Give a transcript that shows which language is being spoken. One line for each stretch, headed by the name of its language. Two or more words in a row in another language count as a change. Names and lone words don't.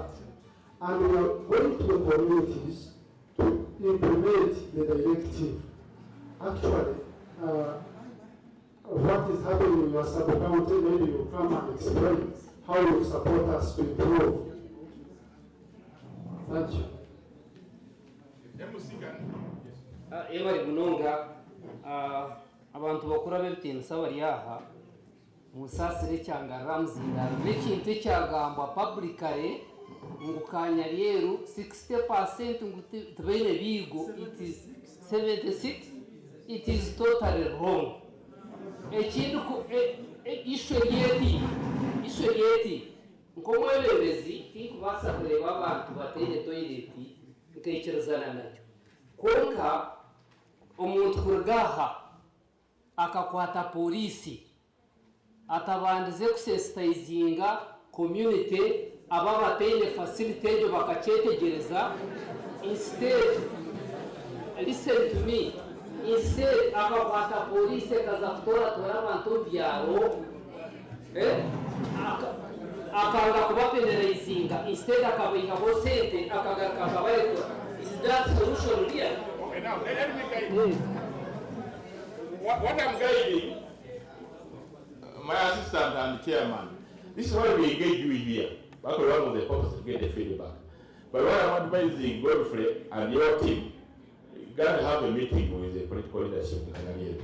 English: And we are going to the communities to implement the directive. Actually, what is happening in your sub-county, maybe you come and explain how you support us to improve. Thank you.
Nyankole: Ebari munonga abantu bakura bebitinisa bari aha musasire cyanga ramzinda n'ekintu ekyagambwa publicly ngu Kanyaryeru 60% ngu tibaine bigo,
English: it is 76. It is totally wrong.
Nyankole: Ekintu ishwe yeti nkomwebembezi tinkubasa kureba abantu batine toileti nkekerezana nacyo konka omuntu kurugaha akakwata polisi atabandize kusensitizinga community aba batine facility ejo bakacyetegereza.
English: Instead, listen to me, instead
Nyankole: akakwata polisi akaza kutora abantu byaro akanga kubapenalizinga, instead akabihaho sente akagaruka akabarekura.
English: Is that solution here? Okay, now let me guide you. What I'm guiding, my assistant and chairman, this is why we engage you here. That's one of the purposes to get the feedback. But what I'm advising Godfrey and your team, you got to have a meeting with the political leadership in Kanyaryeru.